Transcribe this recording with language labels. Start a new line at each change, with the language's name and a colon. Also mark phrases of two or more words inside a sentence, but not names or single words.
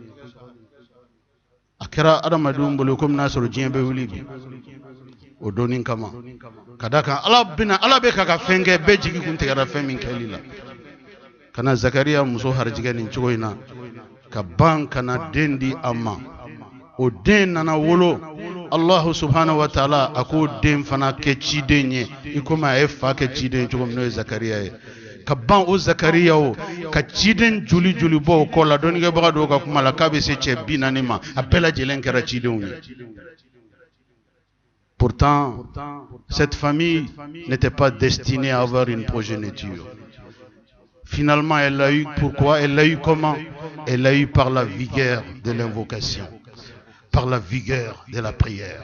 Bambara: A kɛra adamadenw bolo komi n'a sɔrɔ diɲɛ bɛ wuli bi o donni kama. Ka d'a kan Ala bɛ ka fɛn kɛ bɛɛ jigi kun tigɛra fɛn min kɛli la. Kana Zakariya muso harijɛgɛ nin cogo in na ka ban kana den di a ma. O den nana wolo,
Arabic: الله سبحانه وتعالى
Bambara: a k'o den fana kɛ ciden ye i komi a ye fa kɛ ciden cogo min n'o ye Zakariya ye. Ka ban o Zakariya o ka ciden joli joli bɔ o kɔ la dɔnnikɛbaga dɔw ka kuma la k'a bɛ se cɛ 40 ma a bɛɛ lajɛlen kɛra cidenw ye.
French: Pourtant, cette famille n'était pas destinée à avoir une progéniture. Finalement, elle l'a eu. Pourquoi? Elle l'a eu comment? Elle l'a eu par la vigueur de l'invocation, par la vigueur de la prière.